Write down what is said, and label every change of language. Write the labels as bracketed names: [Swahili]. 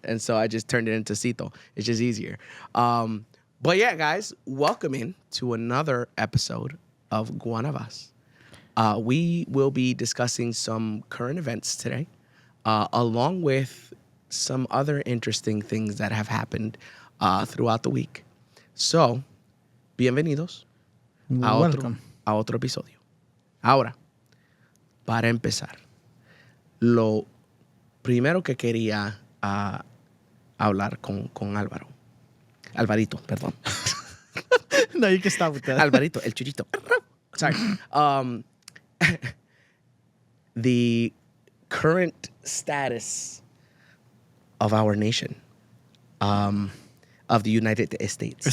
[English] And so I just turned it into Sito. It's just easier. But yeah, guys, welcome in to another episode of Guanabas. We will be discussing some current events today, along with some other interesting things that have happened throughout the week. [Spanish] So, bienvenidos a otro episodio. Ahora, para empezar, lo primero que quería hablar con Álvaro. Alvarito, perdón. [English] No, you can stop with that. [Spanish] Alvarito, el churrito. [English] Sorry. The current status of our nation, of the United States.